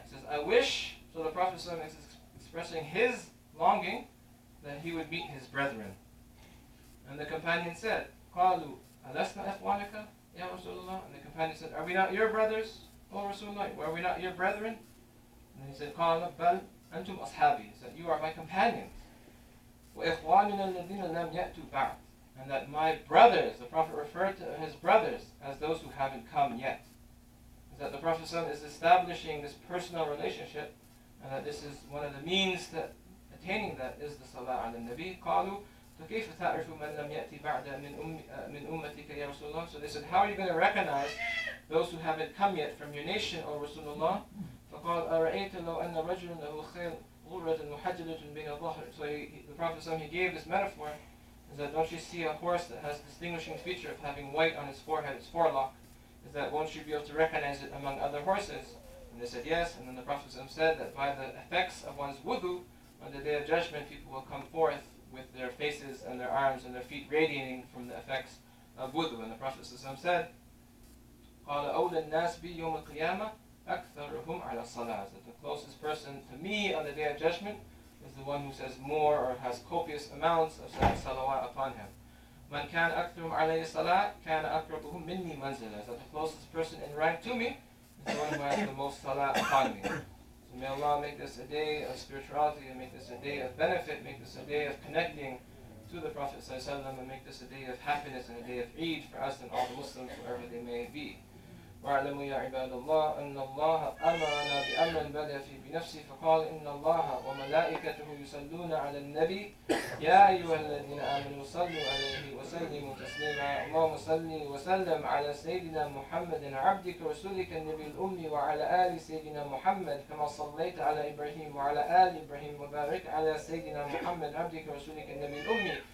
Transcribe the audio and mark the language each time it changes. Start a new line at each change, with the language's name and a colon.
English: He says, I wish, so the Prophet ﷺ is expressing his longing that he would meet his brethren. And the companion said,
Arabic: قَالُوا أَلَسْنَا إِخْوَانَكَ يَا رَسُولَ اللَّهِ.
English: And the companion said, are we not your brothers, O Rasulullah? Are we not your brethren? And he said,
Arabic: قَالَ بَلْ أَنْتُمْ أَصْحَابِي.
English: He said, you are my companions.
Arabic: وَإِخْوَانُنَا الَّذِينَ لَمْ يَأْتُوا بَعْدِ.
English: And that my brothers, the Prophet referred to his brothers as those who haven't come yet. Is that the Prophet ﷺ is establishing this personal relationship, and that this is one of the means to attaining that is the salah ala nabi.
Arabic: قالوا فكيف تعرف من لم يأتي بعد من أمتك يا رسول الله.
English: So they said, how are you going to recognize those who haven't come yet from your nation, O Rasulullah?
Arabic: فقال أرأيت لو أن رجلا له خيل غرة محجلة بين ظهر.
English: So the Prophet ﷺ, he gave this metaphor, is that don't you see a horse that has distinguishing feature of having white on its forehead, its forelock? Is that won't you be able to recognize it among other horses? And they said yes, and then the Prophet said that by the effects of one's wudu, on the Day of Judgment, people will come forth with their faces and their arms and their feet radiating from the effects of wudu. And the Prophet said,
Arabic: قال أولى الناس بي يوم القيامة أكثرهم على الصلاة.
English: That the closest person to me on the Day of Judgment is the one who says more or has copious amounts of salawat upon him.
Arabic: من كان أكثرهم عليه الصلاة كان أقربهم مني منزلة.
English: That the closest person in rank to me is the one who has the most salat upon me. So may Allah make this a day of spirituality, and make this a day of benefit, make this a day of connecting to the Prophet ﷺ, and make this a day of happiness and a day of Eid for us and all the Muslims, wherever they may be.
Arabic: واعلموا يا عباد الله أن الله أمرنا بأمر بدأ فيه بنفسه فقال إن الله وملائكته يصلون على النبي يا أيها الذين آمنوا صلوا عليه وسلموا تسليما اللهم صل وسلم على سيدنا محمد عبدك ورسولك النبي الأمي وعلى آل سيدنا محمد كما صليت على إبراهيم وعلى آل إبراهيم وبارك على سيدنا محمد عبدك ورسولك النبي الأمي